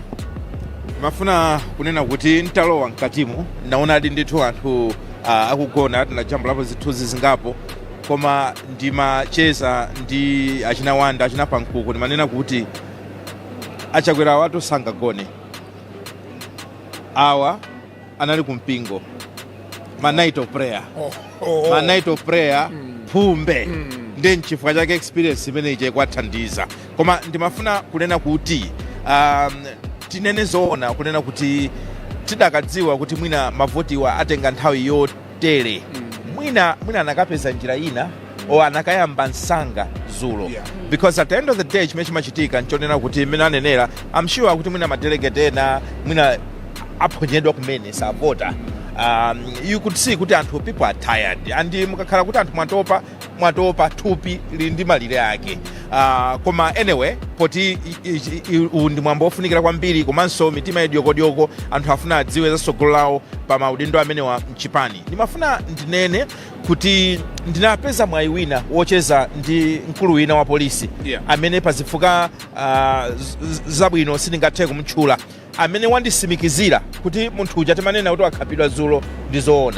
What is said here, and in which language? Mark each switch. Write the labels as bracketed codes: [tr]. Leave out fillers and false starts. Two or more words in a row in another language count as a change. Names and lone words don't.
[ny] mafuna kunena kuti ntalowa mkatimo naonadi ndithu anthu akugona tinajambulapo zithunzi zingapo koma ndimacheza ndi achina Wanda achina Pankuku ndimanena kuti Achakwera watu sangagone awa anali kumpingo ma [en] night of prayer [ny] ma [en] night of prayer [ny] phumbe ndi nchifukwa chake experience imene ije kwathandiza koma ndimafuna kunena kuti tinene zoona kunena kuti tidakadziwa kuti mwina mavotiwa atenga nthawi yotere mwina anakapeza njira ina o anakayamba nsanga zulo because [en] at the end of the day [ny] chimene chimachitika nchonena kuti mmene anenera [en] I'm sure [ny] kuti mwina madelegate ena mwina aphonyedwa kumene savota. [en] You could see [ny] kuti anthu [en] people are tired [ny] and mukakhala kuti anthu mwatopa thupi lili ndi malire ake koma anyway poti ndi mwambo ofunikira kwambiri komanso mitima yodyokodyogo anthu afuna adziwe za tsogolo lawo pa maudindo amene wa Chipani. Ndimafuna ndinene kuti ndinapeza mwayi wina wocheza ndi mkulu wina wa polisi amene pazifukwa zabwino sindingathe kumutchula amene wandisimikizira kuti munthu uja timanena kuti wakhapidwa zulo ndi zoona.